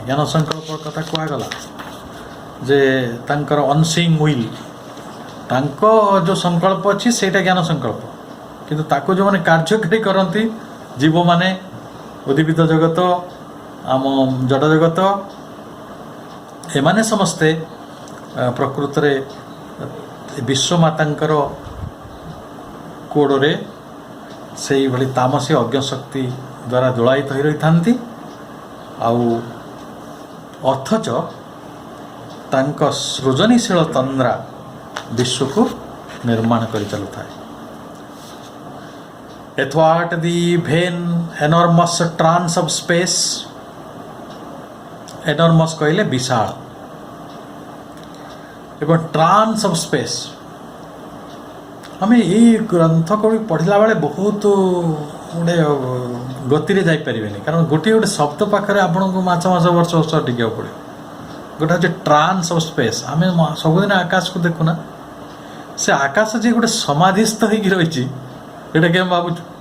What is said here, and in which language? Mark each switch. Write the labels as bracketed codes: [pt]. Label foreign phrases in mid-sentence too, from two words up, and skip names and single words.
[or] ଜ୍ଞାନ ସଂକଳ୍ପ କଥା କୁହାଗଲା ଯେ ତାଙ୍କର [en] unceasing will, [or] ତାଙ୍କ ଯେଉଁ ସଂକଳ୍ପ ଅଛି ସେଇଟା ଜ୍ଞାନ ସଂକଳ୍ପ, କିନ୍ତୁ ତାକୁ ଯେଉଁମାନେ କାର୍ଯ୍ୟକାରୀ କରନ୍ତି, ଜୀବମାନେ, ଉଦ୍ଭିଦ ଜଗତ, ଆମ ଜଡ଼ ଜଗତ, ଏମାନେ ସମସ୍ତେ ପ୍ରକୃତରେ ବିଶ୍ୱମାତାଙ୍କର କୋଡ଼ରେ ସେଇଭଳି ତାମସୀ ଅଜ୍ଞଶକ୍ତି ଦ୍ୱାରା ଦୋଳାୟିତ ହୋଇ ରହିଥାନ୍ତି। ଆଉ ଅଥଚ ତାଙ୍କ ସୃଜନଶୀଳ ତନ୍ଦ୍ରା ବିଶ୍ୱକୁ ନିର୍ମାଣ କରି ଚାଲୁଥାଏ। [en] Athwart the vain enormous trance of space, enormous [or] କହିଲେ ବିଶାଳ, [en] ଏବଂ trance of space, [or] ଆମେ ଏଇ ଗ୍ରନ୍ଥ କବି ପଢ଼ିଲା ବେଳେ ବହୁତ ଗୋଟେ ଗତିରେ ଯାଇପାରିବେନି, କାରଣ ଗୋଟିଏ ଗୋଟେ ଶବ୍ଦ ପାଖରେ ଆପଣଙ୍କୁ ମାସ ବର୍ଷ ଟିକିବାକୁ ପଡ଼ିବ। ଗୋଟେ ହେଉଛି [en] trance of space. [or] ଆମେ ସବୁଦିନ ଆକାଶକୁ ଦେଖୁନା, ସେ ଆକାଶ ଯେ ଗୋଟେ ସମାଧିସ୍ଥ ହେଇକି ରହିଛି ଏଇଟା କେମିତି ଭାବୁଛୁ?